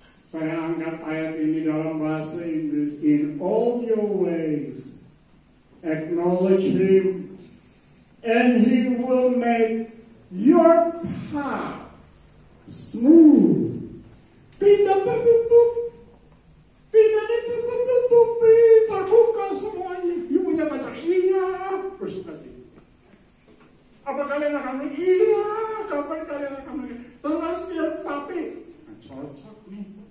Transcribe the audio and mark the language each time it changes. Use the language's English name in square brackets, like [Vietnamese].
[Indonesian] Saya angkat ayat ini dalam bahasa Inggris. [English] In all your ways acknowledge Him, and He will make your path smooth. [Indonesian] Tidak tertutup, tidak ditutup-tutupi, terbuka semuanya. Ibunya baca, iya, bersuka hati. Apa kalian akan menikah? Iya, kapan kalian akan menikah? Terus dia, tapi cocok nih.